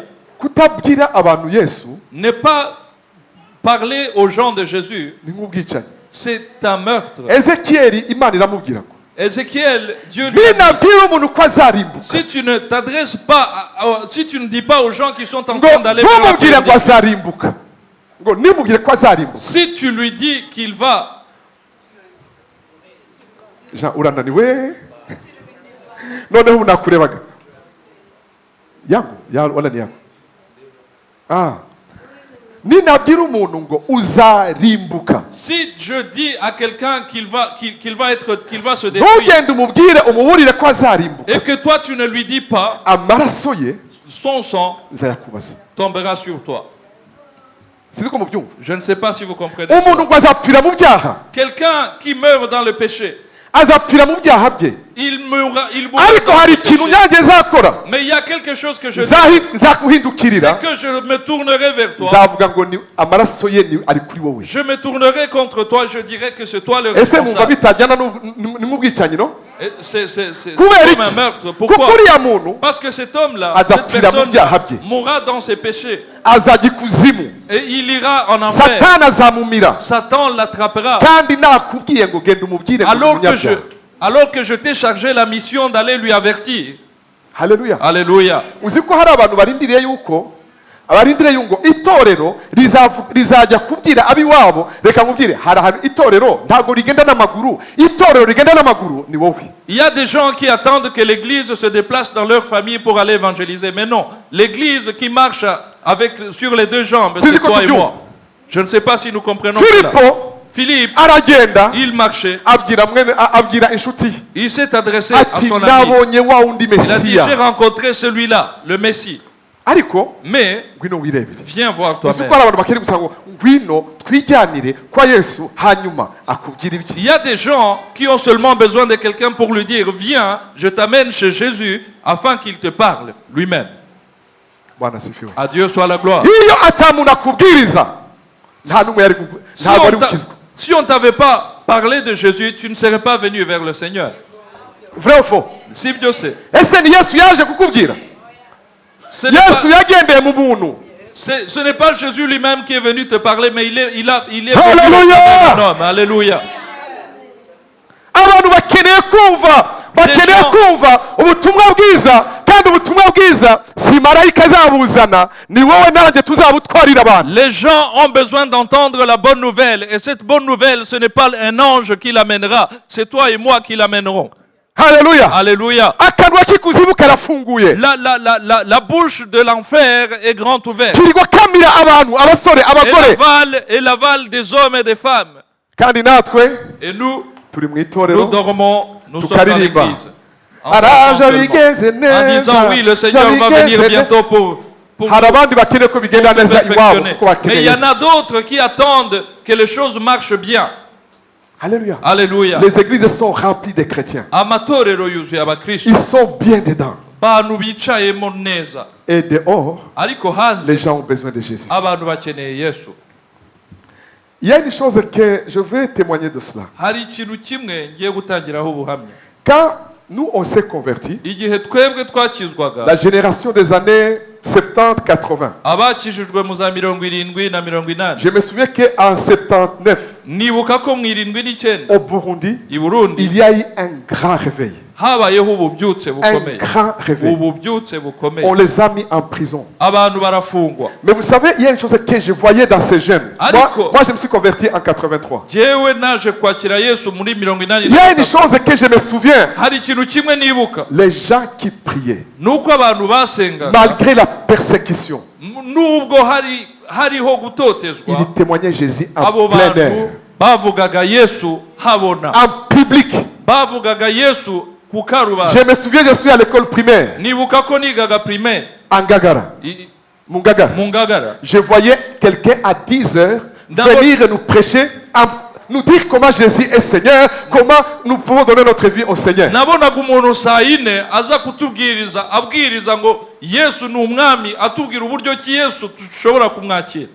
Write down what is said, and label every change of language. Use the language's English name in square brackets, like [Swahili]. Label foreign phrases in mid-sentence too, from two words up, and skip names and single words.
[Rundi] kutabwira abantu Yesu [French] Ne pas parler aux gens de Jésus, [Rundi] ni nk'ubwicanyi. [French] c'est un meurtre. [Rundi] Ezekiyeli Imana iramubwira ngo [French] Ézéchiel, Dieu lui a dit, [Rundi] ninabwira umuntu ko azarimbuka [French] si tu ne t'adresses pas, si tu ne dis pas aux gens qui sont en [Rundi] ngo [French] train d'aller vers la [Rundi] ntumubwire ngo [French] perdition, [Rundi] azarimbuka, ngo nimubwire ko azarimbuka. [French] si tu lui dis qu'il va, [Rundi] Jean urananiwe noneho ubu nakurebaga [Swahili] yangu wala ni yangu. [Rundi] Ninabwira umuntu ngo uzarimbuka, [French] si je dis à quelqu'un qu'il va se détruire, [Rundi] ntugende umubwire umuburire ko azarimbuka, [French] et que toi tu ne lui dis pas, [Rundi] amaraso ye [French] son sang [Rundi] nzayakubaza. [French] tombera sur toi. [Rundi] Sinzi ko mubyumva. [French] Je ne sais pas si vous comprenez. [Rundi] Umuntu ngo azapfira mu byaha, [French] Quelqu'un qui meurt dans le péché, [Rundi] azapfira mu byaha bye, [French] il mourra [Rundi] ariko [French] dans [Rundi] hari [French] le [Rundi] ikintu [French] péché. [Rundi] nyange nzakora, [French] Mais il y a quelque chose que je dis, c'est [Rundi] nzakuhindukirira, [French] que je me tournerai vers toi. [Rundi] nzavuga ngo ni amaraso ye ni ari kuri wowe. [French] Je me tournerai contre toi, je dirai que c'est toi le [Rundi] Ese mwumva [French] responsable. [Rundi] bitajyana n'ubwicanyi no? [French] Et c'est [Rundi] Kubera [French] comme [Rundi] iki? [French] un meurtre. [Rundi] Kuko [French] Pourquoi? [Rundi] uriya muntu [French] Parce que cet homme-là, cette [Rundi] azapfira mu [French] personne [Rundi] byaha bye, [French] mourra dans ses péchés. [Rundi] azajya ikuzimu, [French] Et il ira en enfer. [Rundi] satani azamumira, [French] Satan l'attrapera. [Rundi] kandi nakubwiye ngo genda umubwire ngo ni umunyabyaha. [French] Alors que je t'ai chargé la mission d'aller lui avertir. [Rundi] Haleluya. [French] Alléluia. [Rundi] Uzi ko hari abantu barindiriye yuko ngo itorero rizajya kubwira abiwabo, reka nkubwire, hari ahantu itorero ntabwo rigenda n'amaguru, itorero rigenda n'amaguru ni wowe. [French] Il y a des gens qui attendent que l'église se déplace dans leur famille pour aller évangéliser. Mais non, l'église qui marche sur les deux jambes, c'est toi et moi. Je ne sais pas si nous comprenons cela. Philippe, [Rundi] aragenda [French] il marchait. [Rundi] abwira inshuti [French] Il s'est adressé à [Rundi] ati [French] son ami. [Rundi] nabonye wa wundi [French] Il a dit, j'ai [Rundi] mesiya, [French] rencontré celui-là, le Messie. [Rundi] ariko [French] Mais, [Rundi] ngwino wirebere. [French] viens voir [Rundi] Uzi ko [French] toi-même. [Rundi] hari abantu bakiri gusa ngo ngwino twijyanire kwa Yesu hanyuma akubwira ibiki. [French] Il y a des gens qui ont seulement besoin de quelqu'un pour lui dire, viens, je t'amène chez Jésus afin qu'il te parle lui-même. [Swahili] Bwana asifiwe. [French] À Dieu soit la gloire. [Rundi] Iyo atamuntu akubwiriza nta n'umwe yari ntabwo ari gukizwa. [French] Si on ne t'avait pas parlé de Jésus, tu ne serais pas venu vers le Seigneur. Vrai ou faux? Si Dieu sait. [Rundi] Ese ni Yesu yaje kukubwira? [French] Ce n'est [Rundi] Yesu [French] pas, [Rundi] yagendeye mu muntu. [French] ce n'est pas Jésus lui-même qui est venu te parler, mais il est Alléluia! venu comme un homme. Alléluia. [Rundi] Abantu bakeneye kumva ubutumwa bwiza, kandi ubutumwa bwiza si marayika azabuzana, ni wowe nanjye tuzabutwarira abantu. [French] Les gens ont besoin d'entendre la bonne nouvelle. Et cette bonne nouvelle, ce n'est pas un ange qui l'amènera. C'est toi et moi qui l'amènerons. [Rundi] Haleluya. [French] Alléluia. [Rundi] Akanwa k'ikuzimu karafunguye. [French] La bouche de l'enfer est grande ouverte. [Rundi] Kirigwa kamira abantu, abasore, abagore. [French] Et l'aval des hommes et des femmes. [Rundi] Kandi natwe [French] Et nous [Rundi] turi mu [French] nous [Rundi] itorero. [French] dormons, nous sommes dans [Rundi] Tukaririmba. [French] l'église. En [Rundi] Araje [French] seulement. [Rundi] bigeze [French] En [Rundi] neza. [French] disant oui, le Seigneur va venir bientôt pour [Rundi] Hari abandi bakeneye ko bigenda [French] tout [Rundi] neza iwabo [French] perfectionner. [Rundi] kuko [French] Mais [Rundi] bakeneye [French] il y en [Rundi] Yesu. [French] a d'autres qui attendent que les choses marchent bien. Alléluia. Alléluia. Les églises sont remplies de chrétiens. [Rundi] Amatorero yuzuye abakristo [French] Ils sont bien dedans. [Rundi] bantu bicayemo neza, [French] Et dehors, [Rundi] ariko hanze [French] les gens ont besoin de Jésus. [Rundi] abantu bakeneye Yesu. [French] Il y a une chose que je veux témoigner de cela. [Rundi] Hari ikintu kimwe ngiye gutangiraho ubuhamya. [French] Quand nous, on s'est convertis, [Rundi] Igihe twebwe twakizwaga, [French] la génération des années 70-80, [Rundi] abakijijwe mu za 70 na 80, [French] je me souviens qu'en 79, [Rundi] nibuka ko mu 79 [French] au Burundi, [Rundi] i Burundi [French] il y a eu un grand réveil. [Rundi] habayeho ububyutse [French] Un [Rundi] bukomeye. [French] grand réveil. [Rundi] Ububyutse [French] On [Rundi] bukomeye, [French] les a mis en prison. [Rundi] abantu barafungwa. [French] Mais vous savez, il y a une chose que je voyais dans ces jeunes. [Rundi] Ariko. [French] Moi, je me suis converti en 83. [Rundi] Jewe naje kwakira Yesu muri [French] Il y a une [Rundi] 80. [French] chose que je me souviens. [Rundi] Hari ikintu kimwe nibuka, [French] Les gens qui priaient, [Rundi] nuko abantu basengaga [French] malgré la persécution, [Rundi] nubwo hariho gutotezwa, [French] ils témoignaient Jésus en [Rundi] abo [French] plein [Rundi] bantu [French] air, [Rundi] bavugaga Yesu habona, [French] en public. [Rundi] bavugaga Yesu ku karubanda. [French] Je me souviens, je suis à l'école primaire, [Rundi] Nibuka ko nigaga primaire [French] en Gagara, Mungagara. [Rundi] mu Ngagara. [French] Je voyais quelqu'un à 10 heures D'abord- venir nous prêcher, nous dire comment Jésus est Seigneur, comment nous pouvons donner notre vie au Seigneur. [Rundi] Nabonaga umuntu saa yine aza kutubwiriza abwiriza ngo Yesu ni umwami, atubwira uburyo ki Yesu dushobora kumwakira.